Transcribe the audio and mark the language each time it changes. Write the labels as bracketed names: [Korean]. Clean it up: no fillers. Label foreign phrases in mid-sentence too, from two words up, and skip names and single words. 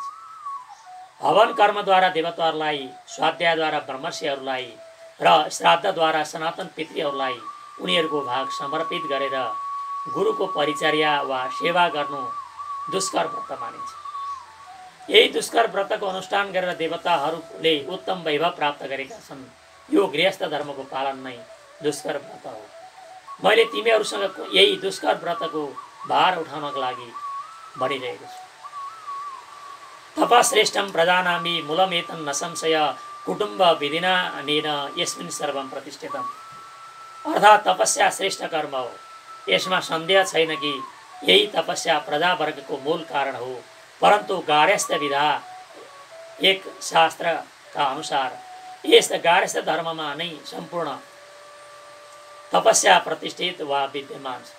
[Nepali] हवन कर्मद्वारा देवताहरूलाई, स्वाध्यायद्वारा ब्रह्मर्षिहरूलाई र श्राद्धद्वारा सनातन पितृहरूलाई उनीहरूको भाग समर्पित गरेर गुरुको परिचर्या वा सेवा गर्नु दुष्कर व्रत मानिन्छ। यही दुष्कर व्रतको अनुष्ठान गरेर देवताहरूले उत्तम वैभव प्राप्त गरेका छन्। यो गृहस्थ धर्मको पालन नै दुष्कर व्रत हो। मैले तिमीहरूसँग यही दुष्कर व्रतको भार उठाउनको लागि भनिरहेको छु। [Sanskrit] तपश्रेष्ठम प्रजानामि मूलमेतन न संशय कुटुम्ब विधिनानेन यस्मिन् सर्वं प्रतिष्ठितम्। [Nepali] अर्थात् तपस्या श्रेष्ठ कर्म हो। यसमा सन्देह छैन कि यही तपस्या प्रजावर्गको मूल कारण हो, परन्तु गार्हस्थ्य विधा एक शास्त्रका अनुसार यस गार्हस्थ्य धर्ममा नै सम्पूर्ण तपस्या प्रतिष्ठित वा विद्यमान छ।